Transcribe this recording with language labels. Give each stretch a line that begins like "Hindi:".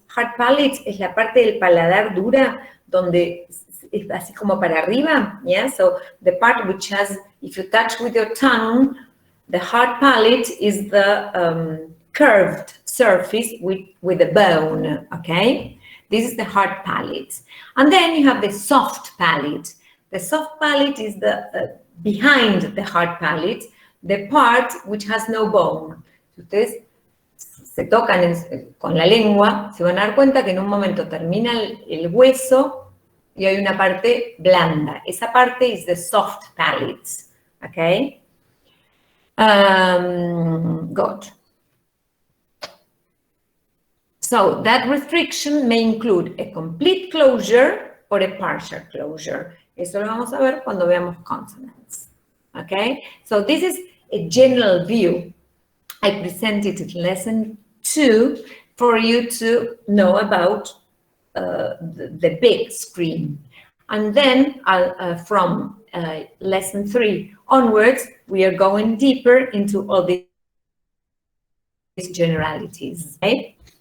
Spanish: Hard palate es la parte del paladar dura donde es así como para arriba, yeah?
English: So the part which has, if you touch with your tongue, the hard palate is the curved surface with a bone, okay? This is the hard palate. And then you have the soft palate. The soft palate is the behind the hard palate, the part which has no bone.
Spanish: Si ustedes se tocan con la lengua, se van a dar cuenta que en un momento termina el hueso y hay una parte blanda. Esa parte
English: is the soft palate, okay? Good. So that restriction may include a complete closure or a partial closure.
Spanish: Eso lo vamos a ver cuando veamos consonants.
English: Okay? So this is a general view. I presented in lesson 2 for you to know about the big screen. And then from lesson 3 onwards, we are going deeper into all these generalities. Okay?